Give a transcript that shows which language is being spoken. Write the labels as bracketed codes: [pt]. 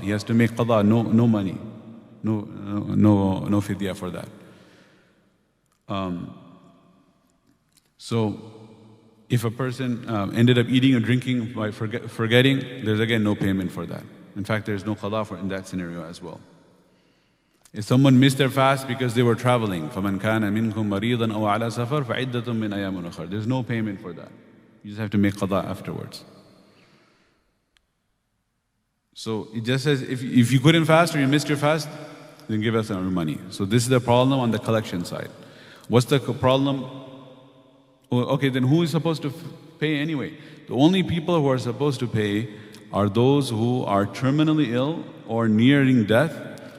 [en] He has to make qada, no money, no fidya for that. So if a person ended up eating or drinking by forgetting, there's again no payment for that. In fact, there's no qada for in that scenario as well. If someone missed their fast because they were traveling, [ar] فَمَنْ كَانَ مِنْكُمْ مَرِيضًا أَوْ عَلَى سَفَرٍ فَعِدَّةٌ مِّنْ أَيَّامٍ أُخَرَ. [en] There's no payment for that. You just have to make qada afterwards. So it just says, if you couldn't fast or you missed your fast, then give us our money. So this is the problem on the collection side. What's the problem? Okay, then who is supposed to pay anyway? The only people who are supposed to pay are those who are terminally ill or nearing death.